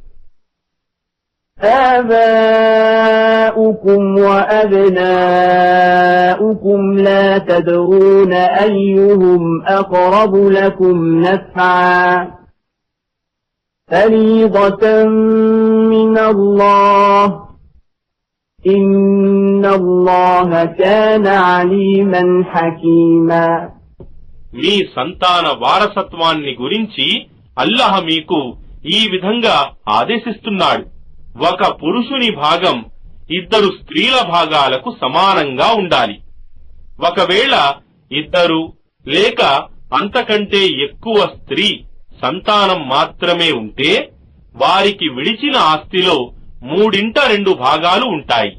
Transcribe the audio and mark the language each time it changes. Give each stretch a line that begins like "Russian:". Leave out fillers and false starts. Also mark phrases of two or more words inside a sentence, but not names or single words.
Arabic: آباؤكم وأبناؤكم لا تدرون أيهم أقرب لكم نفعا فريضة من الله إن الله كان عليما حكيما
Telugu: మీ సంతాన వారసత్వాన్ని గురించి అల్లాహ్ మీకు ఈ విధంగా ఆదేశిస్తున్నాడు. ఒక పురుషుని భాగం 2 స్త్రీల భాగాలకు సమానంగా ఉండాలి. ఒకవేళ 2 లేక అంతకంటే ఎక్కువ స్త్రీ సంతానం మాత్రమే ఉంటే వారికి విడిచిన ఆస్తిలో 3/2 భాగాలు ఉంటాయి.